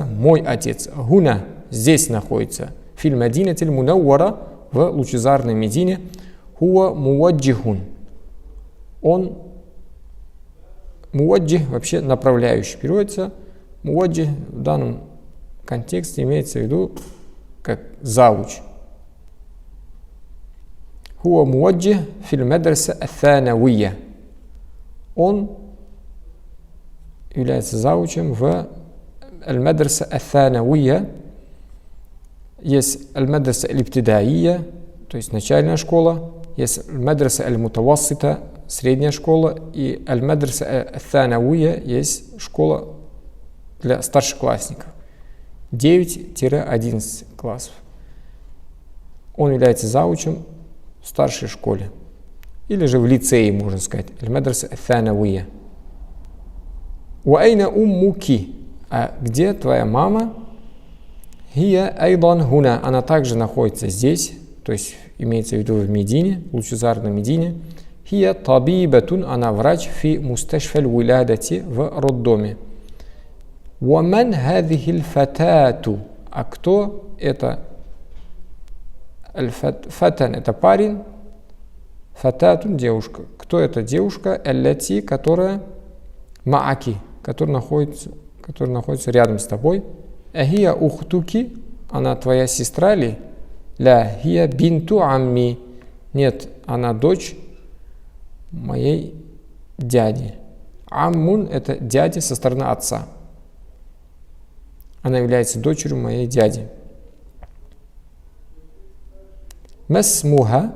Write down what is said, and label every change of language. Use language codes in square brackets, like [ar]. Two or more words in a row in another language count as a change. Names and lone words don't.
[ru] Мой отец, гуна, здесь находится. [ar] في المدينة المنورة, [ru] в лучезарной Медине. [ar] هو موجه. [ru] Он муаджих, вообще направляющий, переводится. Муаджих в данном контексте имеется в виду как завуч. [ar] هو موجه في المدرسة الثانوية. [ru] Он является завучем в [ar] المدرسة الثانوية. [ru] Есть [ar] المدرسة الابتدائية, [ru] то есть начальная школа. Есть [ar] المدرسة المتوسطة, [ru] средняя школа, и [ar] المدرسة الثانوية [ru] есть школа для старшеклассников. 9-11 классов. Он является заучем в старшей школе. Или же в лицее, можно сказать. [ar] المدرسة الثانوية. وأين أمك. [ru] А где твоя мама? [ar] هي أيضا هنا. [ru] Она также находится здесь, то есть имеется в виду в Медине, лучезарной Медине. [ar] هي طبيبة. [ru] Она врач [ar] في مستشفى الولادة, [ru] в роддоме. [ar] ومن هذه الفتاة. [ru] А кто это? Фатан — это парень. Фататун — девушка. Кто эта девушка? Аллати, которая мааки, которая находится рядом с тобой. [ar] أهي أختك. [ru] Она твоя сестра ли? [ar] لا هي بنت عمي. [ru] Нет, она дочь моей дяди. Аммун — это дядя со стороны отца. Она является дочерью моей дяди. Масмуха.